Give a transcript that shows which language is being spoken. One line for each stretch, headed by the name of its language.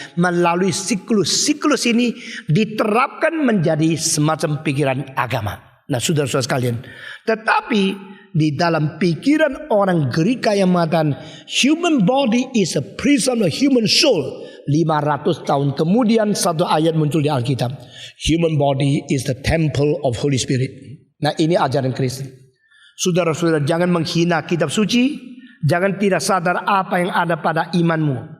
Indonesian: Melalui siklus ini diterapkan menjadi semacam pikiran agama. Nah, saudara-saudara sekalian, tetapi di dalam pikiran orang Gerika yang mengatakan
English: human body is a prison of human soul.
Indonesian: 500 tahun kemudian satu ayat muncul di Alkitab.
English: Human body is the temple of Holy Spirit.
Indonesian: Nah, ini ajaran Kristen. Saudara-saudara, jangan menghina kitab suci. Jangan tidak sadar apa yang ada pada imanmu.